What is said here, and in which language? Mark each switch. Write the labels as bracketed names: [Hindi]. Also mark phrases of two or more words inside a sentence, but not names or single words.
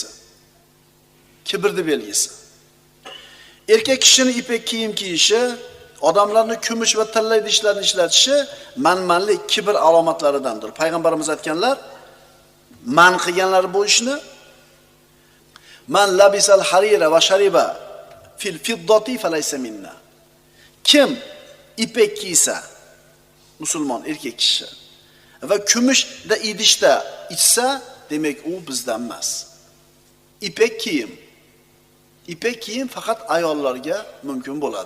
[Uzbek] Kibrni belgisi. Erkak kishining ipak kiyim kiyishi, odamlarning kumush va tilla idishlarni ishlatishi manmanlik, kibr alomatlaridandir. Payg'ambarimiz aytganlar, man qilganlar bu ishni [Arabic] من لبس الحرير وشرب في الفضة فليس منا. [Uzbek] Kim ipak kiysa, musulmon erkak kishi va kumushda idishda ichsa, demak u bizdan emas. Ipak kiyim faqat ayollarga mumkin bo'ladi.